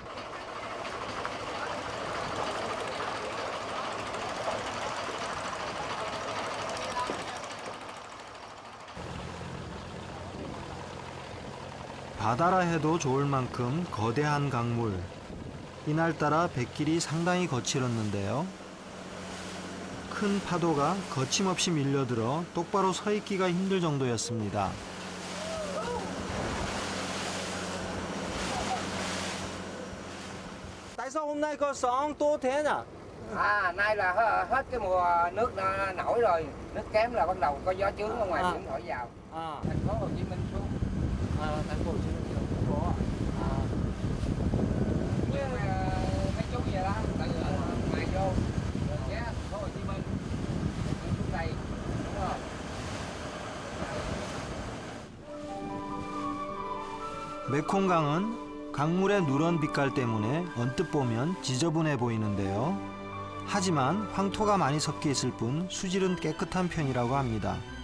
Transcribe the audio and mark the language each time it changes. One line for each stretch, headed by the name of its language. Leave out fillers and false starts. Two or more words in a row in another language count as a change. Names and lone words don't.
Korean: 바다라 해도 좋을 만큼 거대한 강물. 이날따라 뱃길이 상당히 거칠었는데요. 큰 파도가 거침없이 밀려들어 똑바로 서 있기가 힘들 정도였습니다.
Vietnamese: Tại sao hôm nay có sóng to thế nhỉ? Nay là hết cái mùa nước nổi rồi, nước kém là bắt đầu có gió chướng ở ngoài biển thổi vào. Thành phố Hồ Chí Minh xuống. thành phố Hồ Chí Minh xuống có. Nhưng mà mấy chú vậy đó, từ ngoài vô, rồi ghé thành phố Hồ Chí Minh, xuống đây, đúng không?
Korean: 메콩강은 강물의 누런 빛깔 때문에 언뜻 보면 지저분해 보이는데요. 하지만 황토가 많이 섞여 있을 뿐 수질은 깨끗한 편이라고 합니다.